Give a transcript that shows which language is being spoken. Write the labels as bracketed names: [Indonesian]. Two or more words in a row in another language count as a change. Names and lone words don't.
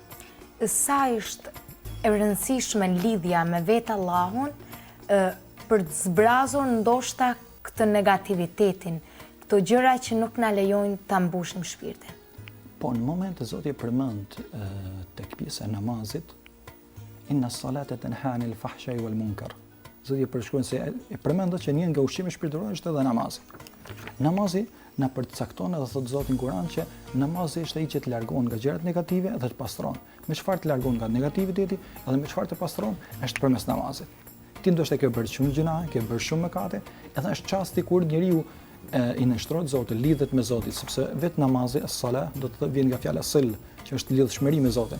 [Albanian] Sa është e rëndësishme lidhja me vetë Allahun për të zbrazur ndoshta këtë negativitetin, këto gjëra që nuk na lejojnë ta mbushim shpirtin. Po në moment e Zoti e përmend tek pjesa e namazit, [Arabic] إن الصلاة تنهى عن الفحشاء والمنكر. [Albanian] Zoti e përshkruan se e përmendot që një nga ushqime shpirtërore është edhe namazi. Namazi na përcakton edhe thot Zoti në Kur'an që namazi është ai që të largon nga gjërat negative dhe të pastron. Me çfarë të largon nga negativiteti edhe me çfarë të pastron është përmes namazit. Ti ndoshta ke bërë shumë gjëra, ke bërë shumë mëkate, edhe është çasti kur njeriu i nënshtrohet Zotit, lidhet me Zotin, sepse vetë namazi, as-salah, do të vjen nga fjala sil, që është lidhshmëri me Zotin.